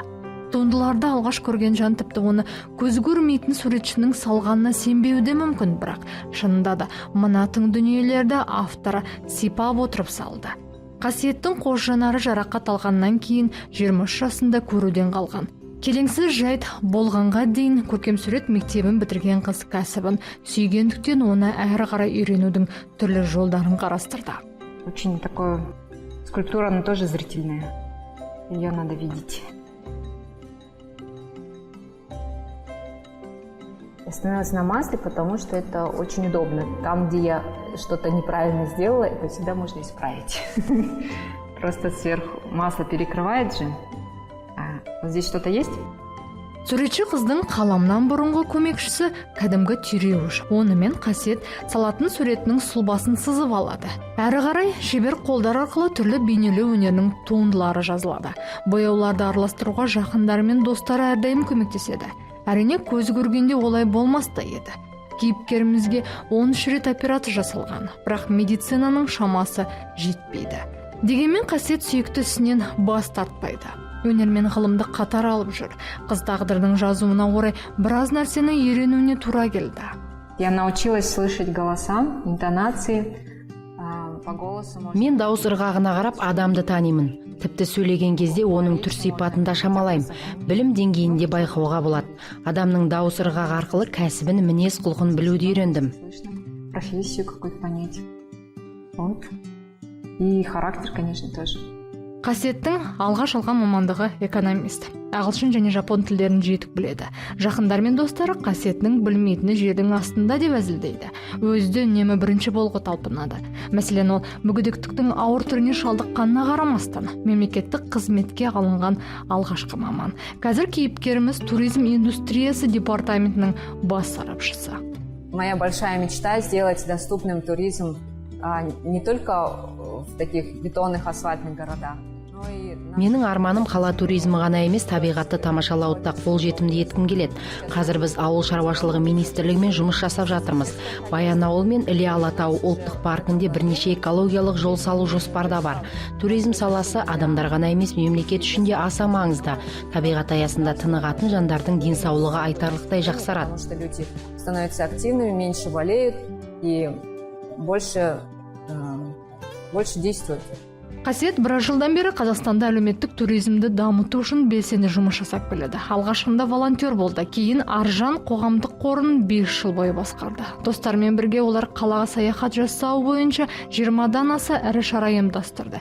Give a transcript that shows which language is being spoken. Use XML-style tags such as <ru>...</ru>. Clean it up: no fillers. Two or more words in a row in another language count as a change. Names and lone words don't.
<kk>Туындыларды алғаш көрген жан тіпті оны көз көрмейтін суретшінің салғанына сенбеуі мүмкін, бірақ шынында да мына тың дүниелерді авторы сипап отырып салды. Қасиеттің қос жанары жарақат алғаннан кейін 23 жасында көруден қалған. Келеңсіз жайт болғанға дейін көркемсурет мектебін бітірген қыз кәсібін сүйгендіктен оны әрі қарай үйренудің түрлі жолдарын қарастырды.</kk> <ru>Очень такое скульптура, она тоже зрительная. Ее надо видеть. Я остановилась на масле, потому что это очень удобно. Там, где я что-то неправильно сделала, это всегда можно исправить. Просто сверху масло перекрывает же. Вот здесь что-то есть?</ru> <kk>Суретші қыздың қаламнан бұрынғы көмекшісі кәдімгі түйреуіш. Онымен Қасиет салатын суретінің сұлбасын сызып алады. Әрі қарай шебер қолдар арқылы түрлі бейнелеу өнерінің туындылары жазылады. Бояуларды араластыруға жақындары мен достары әрдайым көмектеседі. Әрине көз көргенде олай болмас та еді. Кейіпкерімізге 13 рет операция жасалған, бірақ медицинаның шамасы жетпейді. Дегенмен Қасиет сүйікті ісінен бас тартпайды. Өнер мен ғылымды қатар алып жүр. Қыз тағдырдың жазуына орай біраз нәрсені үйренуіне тура келді.</kk> <ru>Я научилась слышать голоса, интонации. По голосу</ru> <kk>Мен дауыс ырғағына қарап адамды танимын. Тіпті сөйлеген кезде оның түр сипатын да шамалаймын. Білім деңгейінде байқауға болады. Адамның дауыс ырғағы арқылы кәсібін, мінез құлқын білуді үйрендім.</kk> <ru>Профессию какую-то понять. Вот. И характер, конечно, тоже.</ru> <kk>Қасиеттің алғаш алған мамандығы экономист. Ағылшын және жапон тілдерін жетік біледі. Жақындар мен достары Қасиеттің білмейтіні жердің астында деп әзілдейді. Өзді үнемі бірінші болуға талпынады. Мәселен, ол мүгедектіктің ауыр түріне шалдыққанына қарамастан мемлекеттік қызметке алынған алғашқы маман. Қазір кейіпкеріміз туризм индустриясы департаментінің бас сарапшысы.</kk> <ru>Моя большая мечта сделать доступным туризм не только в таких бетонных асфальтных городах.</ru> <kk>Менің арманым қала туризмі ғана емес, табиғатты тамашалауды да қолжетімді еткім келеді. Қазір біз ауыл шаруашылығы министрлігімен жұмыс жасап жатырмыз. Баянауыл мен Іле-Алатау ұлттық паркінде бірнеше экологиялық жол салу жоспарда бар. Туризм саласы адамдар ғана емес, мемлекет үшін де аса маңызды. Табиғат аясында тынығатын жандардың денсаулығы айтарлықтай жақсарады.</kk> <ru>Люди становятся активными, меньше болеют и больше действуют.</ru> <kk>Қасиет біраз жылдан бері Қазақстанда әлеуметтік туризмді дамыту үшін белсенді жұмыс жасап келеді. Алғашында волонтер болды, кейін Аржан қоғамдық қорын 5 жыл бойы басқарды. Достармен бірге олар қалаға саяхат жасау бойынша 20-дан аса ірі шара ұйымдастырды.</kk>